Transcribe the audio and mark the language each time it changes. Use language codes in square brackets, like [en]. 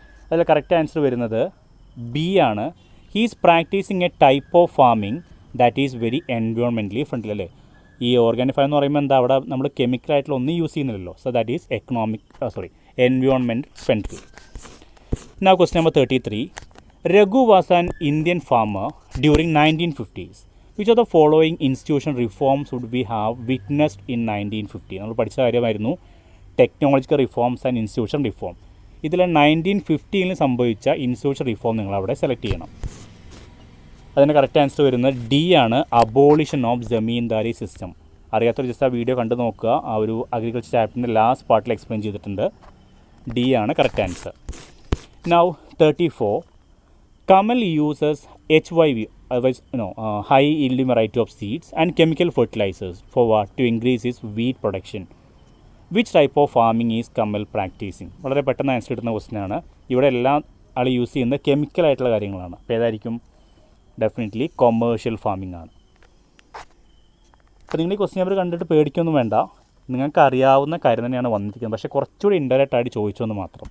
[ml] അതിൽ correct answer വരുന്നത് B ആണ്. [en] He's practising A type of farming that is very എൻവയോൺമെൻ്റലി friendly. [ml] അല്ലേ, ഈ ഓർഗാനിക് ഫാം എന്ന് പറയുമ്പോൾ എന്താ, അവിടെ നമ്മൾ കെമിക്കലായിട്ടുള്ള ഒന്നും use ചെയ്യുന്നില്ലല്ലോ. [en] So that is environment friendly. Now question number 33. Raghu was an Indian farmer during 1950s. Which of the following institution reforms would we have witnessed in 1950? [ml] നമ്മൾ പഠിച്ച കാര്യമായിരുന്നു technological reforms and institution reform. ഇതിൽ 1950 സംഭവിച്ച institution reform നിങ്ങൾ അവിടെ select ചെയ്യണം. അതിന് correct answer വരുന്നത് ഡി ആണ്, [en] Abolition of zamindari system. [ml] അറിയാത്തൊരു ജസ്റ്റ് ആ വീഡിയോ കണ്ടു നോക്കുക, ആ ഒരു അഗ്രികൾച്ചർ ചാപ്റ്ററിൻ്റെ ലാസ്റ്റ് പാർട്ടിൽ എക്സ്പ്ലെയിൻ ചെയ്തിട്ടുണ്ട്. ഡി ആണ് correct answer. [en] Now 34. Kamal uses HYV, high yielding variety of seeds and chemical fertilizers for what? To increase his wheat production. Which type of farming is Kamal practicing? [ml] വളരെ പെട്ടെന്ന് answer കിട്ടുന്ന question ആണ്. ഇവിടെ എല്ലാം ആൾ use ചെയ്യുന്നത് കെമിക്കലായിട്ടുള്ള കാര്യങ്ങളാണ്. അപ്പോൾ ഏതായിരിക്കും? ഡെഫിനറ്റ്ലി കൊമേഴ്ഷ്യൽ ഫാമിംഗ് ആണ്. അപ്പോൾ നിങ്ങൾ ഈ ക്വസ്റ്റ്യൻ അവർ കണ്ടിട്ട് പേടിക്കൊന്നും വേണ്ട. നിങ്ങൾക്ക് അറിയാവുന്ന കാര്യം തന്നെയാണ് വന്നിരിക്കുന്നത്, പക്ഷേ കുറച്ചുകൂടി ഇൻഡയറക്റ്റ് ആയിട്ട് ചോദിച്ചു എന്ന് മാത്രം.